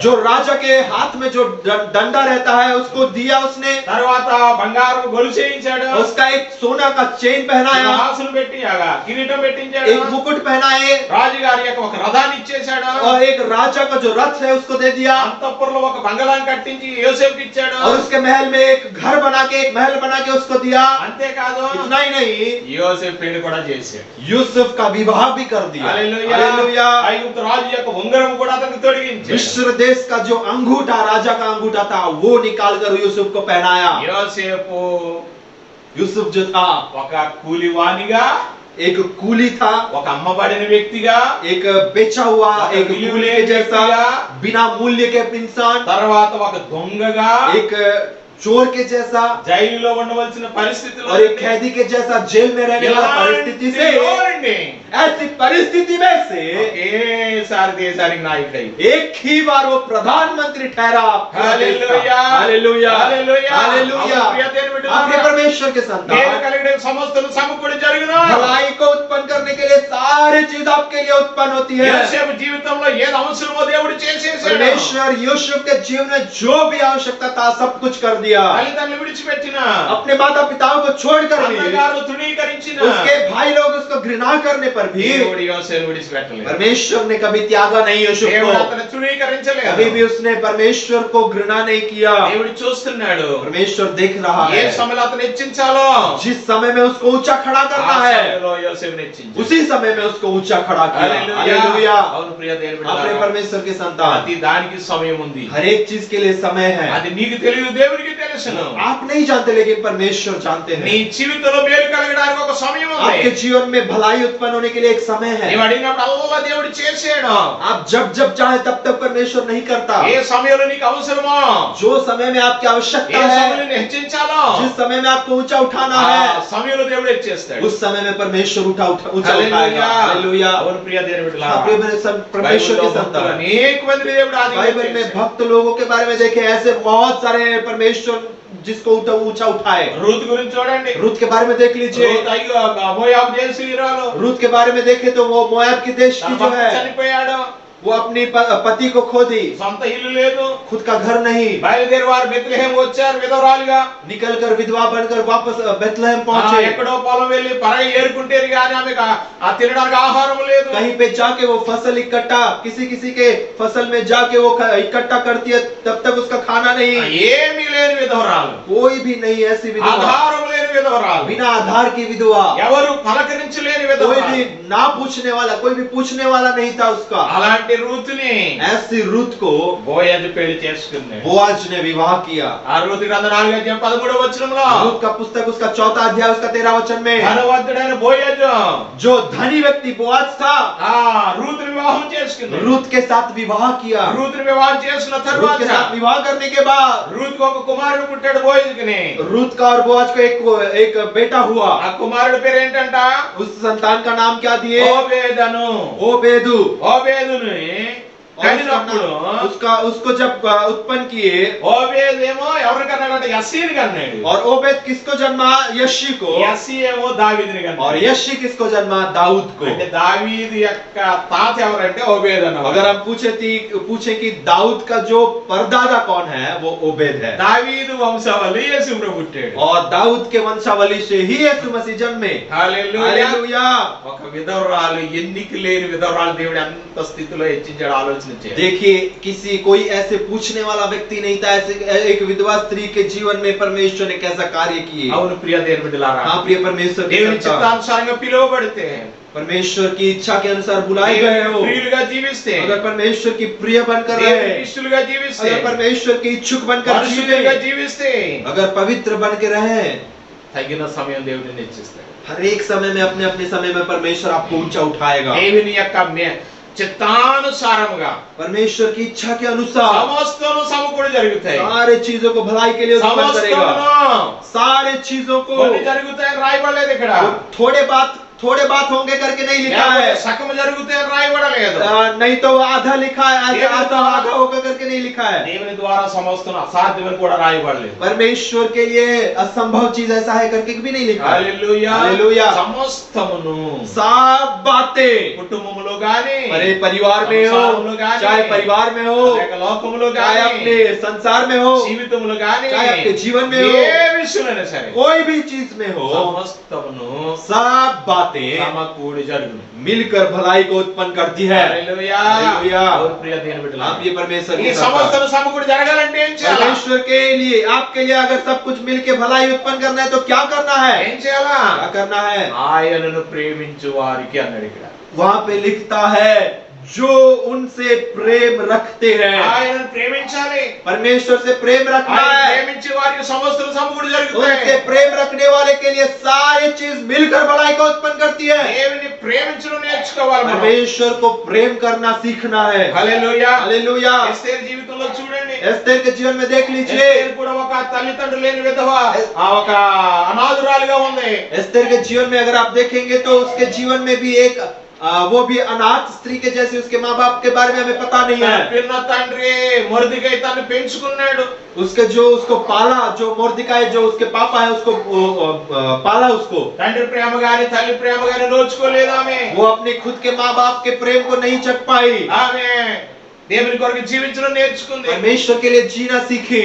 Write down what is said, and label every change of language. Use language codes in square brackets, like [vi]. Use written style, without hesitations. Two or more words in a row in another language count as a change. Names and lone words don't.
[hi] जो राजा के हाथ में जो डंडा रहता है उसको दिया उसने। [te] తర్వాత బంగారం గొలుసు చేయించాడు [hi] उसका एक सोना का चेन पहनाया, [te] హాసులు పెట్టి కిరీటం పెట్టించాడు [hi] एक मुकुट पहनाए [te] రాజుగారి యొక్క ఒక రథాన్ని ఇచ్చేశాడు [hi] और एक राजा का जो रथ है उसको दे दिया [te] అంతఃపురంలో ఒక బంగళాన్ని కట్టించి యోసేపుకి ఇచ్చాడు [hi] और उसके महल में एक घर बना के एक महल बना के उसको दिया। [te] అంతేకాదు [hi] इतना ही नहीं, [te] యోసేపు పెళ్లి కూడా చేశాడు [hi] यूसुफ का विवाह भी कर दिया। [te] హల్లెలూయా [hi] हालेलुया। [te] ఐగుప్తు రాజు యొక్క ఉంగరం కూడా అతనికి తొడిగించాడు [hi] मिस्र देश का जो अंगूठा, राजा का अंगूठा था, वो निकाल कर यूसुफ को पहनाया। [te] యోసేపు [hi] यूसुफ जो था [te] ఒక కూలివానిగా [hi] एक कूली था, [te] ఒక అమ్మబడిన వ్యక్తిగా [hi] एक बेचा हुआ, एक [te] विलुले [hi] कूली के जैसा, [te] व्यक्तिगा, [hi] बिना मूल्य के इंसान, [te] తర్వాత ఒక దొంగగా [hi] एक चोर के जैसा [te] జైలులో ఉండవలసిన పరిస్థితిలో [hi] और एक कैदी के जैसा जेल में रहने वाला परिस्थिति से, ऐसी परिस्थिति में से [te] ఒకేసారి దేశానికి నాయకుడై [hi] एक ही बार वो प्रधानमंत्री ठहरा। हालेलुया हालेलुया हालेलुया हालेलुया। आपके परमेश्वर के [te] నేను [hi] संतान, [te] కలిగిన సమస్తలు సమకూడి జరుగును [hi] भलाई को उत्पन्न करने के लिए सारी चीज आपके लिए उत्पन्न होती है। [te] యోసేపు జీవితంలో ఏది అవసరమో దేవుడు చేసేసాడు [hi] परमेश्वर यूसुफ के जीवन में जो भी आवश्यकता था सब कुछ कर दिया। [te] తల్లిదండ్రులు విడిచిపెట్టిన [hi] अपने माता पिताओं को छोड़कर भी, [te] అన్నగారు తృణీకరించిన [hi] उसके भाई लोग उसको घृणा करने पर भी [te] దేవుడు యోసేపును విడిచిపెట్టలేదు [hi] परमेश्वर ने कभी त्यागा नहीं यूसुफ [te] దేవుడు [hi] को, [te] అతను తృణీకరించలేదు [hi] कभी भी उसने परमेश्वर को घृणा नहीं किया। [te] దేవుడు చూస్తున్నాడు [hi] परमेश्वर देख रहा [te] ఏ [hi] है, [te] సమయంలో అతను హెచ్చించాలో [hi] जिस समय में उसको ऊंचा खड़ा [te] ఆ [hi] करना है [te] సమయంలో యోసేపును హెచ్చించాడు [hi] उसी समय में उसको ऊंचा खड़ा किया। [te] హల్లెలూయా [hi] हालेलुया। [te] అవును ప్రియ దేవుని [hi] अपने [te] బిడ్డలారా, [hi] परमेश्वर के संतान, [te] ప్రతి దానికి సమయం ఉంది [hi] हर एक चीज के लिए समय है। [te] అది నీకు తెలియదు దేవునికి తెలుసును [hi] आप नहीं जानते लेकिन परमेश्वर जानते [te] నీ [hi] हैं। [te] జీవితంలో మేలు కలగడానికి ఒక సమయం [hi] आपके [te] ఉంది [hi] जीवन में भलाई उत्पन्न होने के लिए एक समय है। [te] నీవు అడిగినప్పుడు అల్లా దేవుడు చేసాడు [hi] आप जब जब चाहे तब तक परमेश्वर नहीं करता। [te] ఏ సమయంలో నీకు అవసరమో [hi] जो समय में आपकी आवश्यकता [te] ఏ [hi] है, [te] సమయంలో నేను హెచ్చించాలో [hi] जिस समय में आपको ऊंचा उठाना [te] ఆ [hi] है, [te] సమయంలో దేవుడు హెచ్చేస్తాడు [hi] उस समय में परमेश्वर ऊंचा उठाएगा। [te] హల్లెలూయా [hi] हालेलुया। [te] అవును ప్రియ దేవుని బిడ్డలారా, [hi] आप परमेश्वर [te] బైబిల్లో [hi] के [te] భక్తులు [hi] संतान, [te] అనేక మంది దేవుడు ఆదిగా [hi] बाइबल में [te] చేశాడు. [hi] भक्त लोगों के बारे में देखे, ऐसे बहुत सारे परमेश्वर जिसको ऊंचा उठाए। [te] రూత్ గురించి చూడండి [hi] रूत के बारे में देख लीजिए। [te] రూత్ అయ్యో మోయాబు దేశీయురాలు [hi] रूत के बारे में देखे तो वो मोआब की देश [te] తన [hi] की जो [te] భర్త [hi] है, [te] చనిపోయాడు [hi] वो अपनी पति को खो दी, [te] సొంత ఇల్లు లేదు [hi] खुद का घर नहीं, [te] బయలుదేరి వారు బెత్లెహేం వచ్చారు విధవరాలుగా [hi] निकल कर विधवा बनकर वापस बेथलेहम पहुंचे। [te] ఎక్కడో పొలం వెళ్ళి పరగ ఏరుకుంటేరు కానీ ఆమెకు ఆ తినడానికి ఆహారం లేదు [hi] कहीं पे जाके वो फसल इकट्ठा, किसी किसी के फसल में जाके वो इकट्ठा करती है, तब तक उसका खाना नहीं। [te] ఏమీ లేని విధవరాలు [hi] कोई भी नहीं ऐसी विधवा, [te] ఆధారం లేని విధవరాలు [hi] बिना आधार की विधवा, [te] ఎవరు పలకరించలేని [hi] कोई [te] విధవరాలు [hi] भी ना पूछने वाला, कोई भी पूछने वाला नहीं था उसका। [te] అలాంటి రూతుని [hi] ऐसी रूत को [te] బోయజు పెళ్లి చేసుకున్నాడు [hi] बोआज ने विवाह किया। [te] ఆ రూతు గ్రంథం 4:13 వచనంలో [hi] रूत का पुस्तक उसका 4 अध्याय उसका 13 वचन में, [te] ధనవంతుడైన బోయజు [hi] जो धनी व्यक्ति बोआज था, [te] ఆ రూతుని వివాహం చేసుకున్నాడు [hi] रूत के साथ विवाह किया। [te] రూతుని వివాహం చేసుకున్న [hi] रूत के [te] తర్వాత [hi] साथ विवाह करने के बाद [te] రూతుకు ఒక కుమారుడు పుట్టాడు బోయజుకి [hi] रूत का और बोआज को एक बेटा हुआ। [te] ఆ కుమారుడి పేరు ఏంటంట [hi] उस संतान का नाम क्या दिए? [te] ఓబేదను [hi] ओबेदु। [te] ఓబేదుని [hi] और [te] కనినప్పుడు [hi] उसको जब उत्पन्न किए, [te] ఓబేదేమో ఎవరు కన్నాడంటే యస్సీని కన్నాడు [hi] और ओबेद किसको जन्मा? यशी को। [te] యస్సీ ఏమో దావీదుని [hi] और [te] కన్నాడు [hi] यशी किसको जन्मा? दाऊद को। [te] అంటే దావీదు యొక్క తాత ఎవరంటే ఓబేదను [hi] अगर हम पूछे कि दाऊद का जो परदादा कौन है, वो ओबेद है। [te] దావీదు వంశావళి యేసుప్రభు పుట్టాడు [hi] और दाऊद के वंशावली से ही यीशु मसीह जन्मे। [te] హల్లెలూయా [hi] हालेलुया। [te] ఒక విధవరాలు ఎన్నిక లేని విధవరాలు దేవుడు అంత స్థితిలో హెచ్చించాడు ఆలోచన చేయండి [hi] देखिए, कोई ऐसे पूछने वाला व्यक्ति नहीं था। ऐसे एक विधवा स्त्री के जीवन में परमेश्वर ने कैसा कार्य किए। [te] అవును ప్రియ దేవుని బిడ్డలారా [hi] हाँ प्रिय परमेश्वर के [te] దేవుని [hi] संतान, [te] చిత్తానుసారంగా పిలువబడితే [hi] परमेश्वर की इच्छा के अनुसार बुलाए गए हो, [te] ప్రియులుగా జీవిస్తే [hi] अगर परमेश्वर की प्रिय बनकर [te] దేవుని [hi] रहे, [te] ఇష్టలుగా జీవిస్తే [hi] अगर परमेश्वर की इच्छुक बनकर [te] పరిశుద్ధంగా [hi] जीवे, [te] జీవిస్తే [hi] अगर पवित्र बन के रहे, [te] తగిన సమయం దేవుడు నిశ్చిస్తాడు. [hi] हर एक समय में अपने अपने समय में परमेश्वर आपको ऊंचा उठाएगा. [te] దేవుని యొక్క చిత్తానుసారముగా [hi] परमेश्वर की इच्छा के अनुसार [te] సమస్తము సమకూడి జరుగుతాయి. [hi] सारे चीजों को भलाई के लिए उत्पन्न करेगा. [te] సమస్తమును [hi] सारे चीजों को [te] కొన్ని జరుగుతాయని రాయబడలేదు ఇక్కడ. [hi] थोड़े बात होंगे करके नहीं लिखा है. [te] సగం జరుగుతాయని రాయబడలేదు. [hi] नहीं तो आधा लिखा है, आधा होगा करके नहीं लिखा है. [te] దేవుని ద్వారా సమస్తం అసాధ్యమని కూడా రాయబడలేదు. [hi] परमेश्वर के लिए असंभव चीज ऐसा है करके भी नहीं लिखा है. [te] హల్లెలూయా. [hi] हालेलुया. [te] సమస్తమును [hi] सब बातें [te] కుటుంబములో గాని, [hi] अरे परिवार में हो, चाहे परिवार में हो, [te] లేక లోకములో [hi] चाहे [te] గాని, [hi] अपने संसार में हो, [te] జీవితములో గాని, [hi] चाहे आपके जीवन में हो, [te] ఏ విషయంలోనే సరే [hi] कोई भी चीज में हो, [te] సమస్తమును [hi] सब बातें [te] సమకూడి జరుగును. [hi] मिलकर भलाई को उत्पन्न करती है. [te] హల్లెలూయా. [hi] हालेलुया. [te] और ప్రియ దేవుని బిడ్డలారా, [hi] आप ये परमेश्वर [te] ఈ [hi] के संतान. [te] సమస్తము సమకూడి జరగాలంటే ఏం చేయాలి? [hi] परमेश्वर के लिए, आपके लिए अगर सब कुछ मिलके भलाई उत्पन्न करना है तो क्या करना है? [te] ఏం చేయాలా? [hi] क्या करना है? [te] ఆయనను ప్రేమించు వారికి అన్నాడు ఇక్కడ. [hi] वहां पे लिखता है जो उनसे प्रेम रखते हैं. [te] ఆయనను ప్రేమించాలి. [hi] परमेश्वर से प्रेम रखना [te] ఆయన [hi] है. [te] ప్రేమించే వారికి సమస్తము సమకూడి [hi] उनसे [te] జరుగుతాయి. [hi] प्रेम रखने वाले के लिए सारी चीज मिलकर भलाई को उत्पन्न करती है. [te] దేవుని ప్రేమించడం నేర్చుకోవాలి మనం. [hi] परमेश्वर को प्रेम करना सीखना है. [te] హల్లెలూయా. [hi] हालेलुया. [te] ఎస్తేరు జీవితంలో చూడండి. [hi] एस्तेर के जीवन में देख लीजिए. [te] ఎస్తేరు కూడా ఒక తల్లిదండ్రులు లేని విధవ, ఒక అనాథురాలుగా ఉంది. [hi] एस्तेर के जीवन में अगर आप देखेंगे तो उसके जीवन में भी एक वो भी अनाथ स्त्री के जैसे उसके माँ बाप के बारे में हमें पता नहीं [te] తన [hi] है. [te] పిన్న తండ్రి మొర్దెకై తను పెంచుకున్నాడు. [hi] उसके जो उसको पाला, जो मोर्दिकाई जो उसके पापा है उसको पाला उसको. [te] తండ్రి ప్రేమ గాని తల్లి ప్రేమ గాని నోచుకోలేదు ఆమె. [hi] वो अपने खुद के माँ बाप के प्रेम को नहीं चख पाई. [te] ఆమె దేవుని కొరకు జీవించడం నేర్చుకుంది. [hi] परमेश्वर के लिए जीना सीखी.